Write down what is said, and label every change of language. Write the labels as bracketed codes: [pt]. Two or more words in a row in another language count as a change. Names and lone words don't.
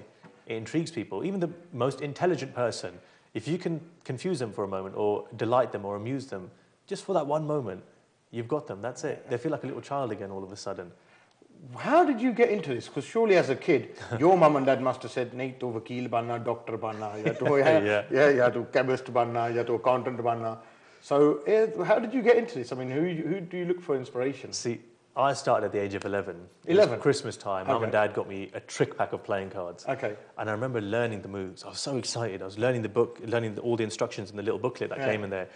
[en] It intrigues people. Even the most intelligent person, if you can confuse them for a moment or delight them or amuse them, just for that one moment, you've got them. That's it. They feel like a little child again all of a sudden. How did you get into this? Because surely as a kid, your mum and dad must have said, [hi] नहीं, तू वकील बनना, डॉक्टर बनना, या तू केमिस्ट बनना, या तू अकाउंटेंट बनना. [en] So how did you get into this? I mean, who do you look for inspiration? See, I started at the age of 11. 11? Christmas time. Mum and Dad got me a trick pack of playing cards. Okay. And I remember learning the moves. I was so excited. I was learning the book, all the instructions in the little booklet that came in there.